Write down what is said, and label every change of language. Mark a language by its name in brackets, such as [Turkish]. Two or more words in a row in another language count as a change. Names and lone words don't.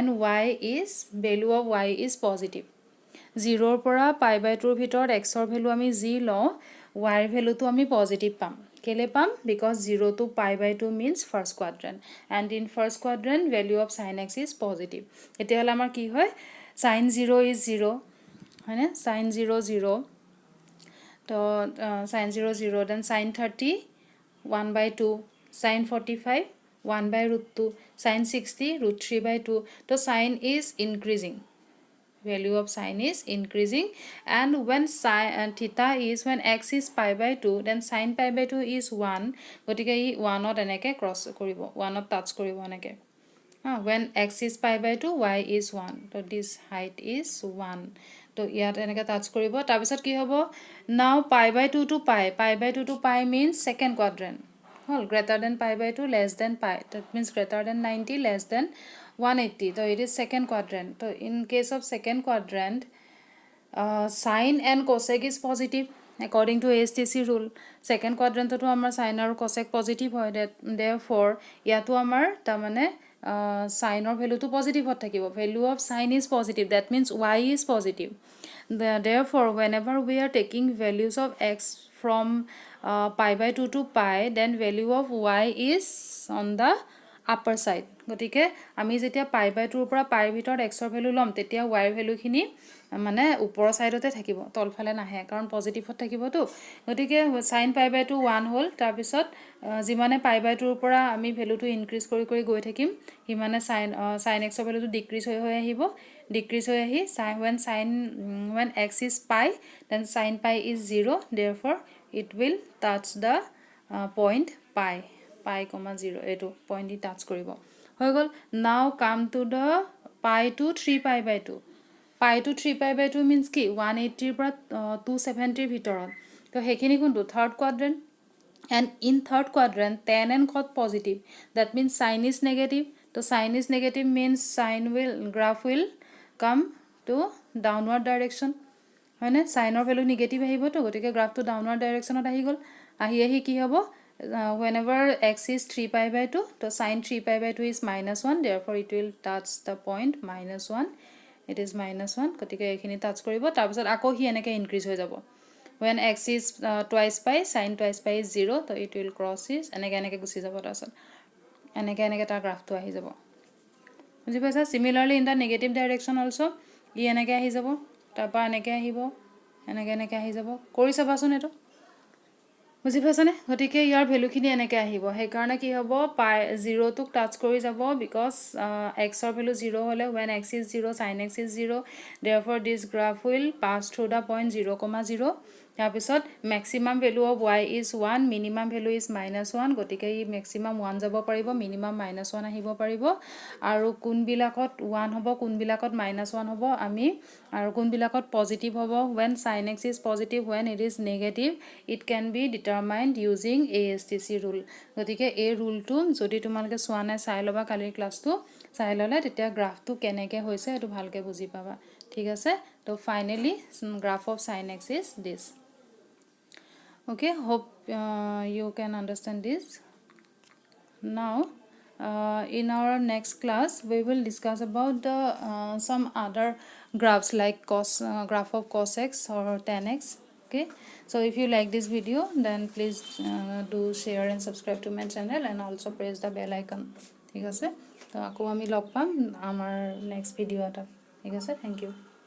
[English] y is value of y is positive 0 [Assamese] ৰ পৰা [English] pi/2 [Assamese] ৰ ভিতৰত x ৰ ভ্যালু আমি যি লওঁ y ৰ ভ্যালুটো আমি পজিটিভ পাম কেলে পাম [English] because 0 to pi/2 means first quadrant and in first quadrant value of sin x is positive [Assamese] এতিয়া হল আমাৰ কি হয় [English] sin 0 is 0 [Assamese] হয়নে [English] sin 0 0 তো sin 0 0 then sin 30 1/2 sin 45 1/√2 sin 60 √3/2 so sin is increasing value of sin is increasing and when sin theta is when x is pi/2 then sin pi/2 is 1 [Assamese] গতিকে ই 1 ত এনেকে ক্ৰস কৰিব 1 ত টাচ কৰিব এনেকে [English] when x is pi/2 y is 1 [Assamese] so this height is 1 তো ইয়াত এনেকে টাচ কৰিব তাৰ পিছত কি হ'ব [English] now pi/2 to pi to pi means second quadrant hol greater than pi/2 less than pi that means greater than 90 less than 180 so it is second quadrant so in case of second quadrant sine and cosec is positive according to ASTC rule second quadrant [Assamese] তো আমাৰ [English] sine আৰু cosec positive হয় therefore [Assamese] ইয়াতো আমাৰ তাৰ মানে [English] sine or value to positive [Assamese] হত থাকিব [English] value of sine is positive that means y is positive therefore whenever we are taking values of x from pi/2 to pi then value of y is on the upper side [Assamese] গতিকে আমি যেতিয়া π/2 পৰা পাইৰ ভিতৰত x ৰ ভ্যালু লম তেতিয়া y ৰ ভ্যালুখিনি মানে ওপৰৰ সাইডতে থাকিব তলফালে নাহে কাৰণ পজিটিভত থাকিবতো গতিকে sin π/2 1 হ'ল তাৰ পিছত যিমানে π/2 ৰ পৰা আমি ভ্যালুটো ইনক্ৰিজ কৰি কৰি গৈ থাকিম হিমানে sin x ৰ ভ্যালুটো ডিক্ৰিজ হৈ আহিব ডিক্ৰিজ হৈ আহি [English] when x is pi then sin pi is 0 therefore it will touch the point pi 0 [Assamese] এটো পইণ্ট টাচ কৰিব হৈ গল [English] now come to the pi to 3π/2 pi to 3π/2 means [Assamese] কি 180 ৰ পৰা 270 ৰ ভিতৰত তো হেখিনি কোনটো থাৰ্ড [English] কোৱাড্ৰেন্ট and in third quadrant tan and cos positive that means sin is negative so sin is negative means graph will come to downward direction [Assamese] হয়নে sin or value negative আহিব তো গতিকে গ্ৰাফটো ডাউনৱার্ড ডাইরেকশনত আহি গল আহি কি হ'ব [English] whenever x is 3π/2 so sin 3π/2 is -1 therefore it will touch the point -1 it is -1 [Assamese] গতিকে এইখিনি টাচ কৰিব তাৰ পিছত আকৌ হি এনেকৈ ইনক্ৰিজ হৈ যাব [English] when x is twice pi sin twice pi is 0 so it will cross is [Assamese] এনেকৈ গুচি যাব তাৰছত এনেকৈ তাৰ গ্ৰাফটো আহি যাব বুজি পাইছা [English] similarly in the negative direction also [Assamese] ই এনেকৈ আহি যাব তাৰপা এনেকৈ আহিব এনেকৈ আহি যাব কৰি চাবাচোন এটো বুজি পাইছানে গতিকে ইয়াৰ ভ্যালুখিনি এনেকৈ আহিব সেই কাৰণে কি হ'ব পাই 0 টোক টাচ কৰি যাব বিকজ x ৰ ভ্যালু 0 হলে [English] when x is 0 sin x is 0 therefore this graph will pass through the point 0,0 [Assamese] তাৰ পিছত [English] maximum value of y is 1 minimum value is [Assamese] -1 গতিকে ই maximum 1 যাব পাৰিব minimum -1 আহিব পাৰিব আৰু কোনবিলাকত 1 হ'ব কোনবিলাকত -1 হ'ব আমি আৰু কোনবিলাকত পজিটিভ হ'ব [English] when sin x is positive when it is negative it can be determined using ASTC rule [Assamese] গতিকে এই ৰুলটো যদি তোমালোকে চোৱা নাই চাই লবা কালিৰ ক্লাছটো চাই ললে তেতিয়া গ্ৰাফটো কেনেকৈ হৈছে এটো ভালকে বুজি পাবা ঠিক আছে তো ফাইনালি [English] graph of sin x is this okay hope you can understand this now in our next class we will discuss about the some other graphs like graph of cos x or tan x okay so if you like this video then please do share and subscribe to my channel and also press the bell icon [Assamese] ঠিক আছে তো আকৌ আমি লগ পাম আমাৰ [English] next video [Assamese] এটা ঠিক আছে [English] thank you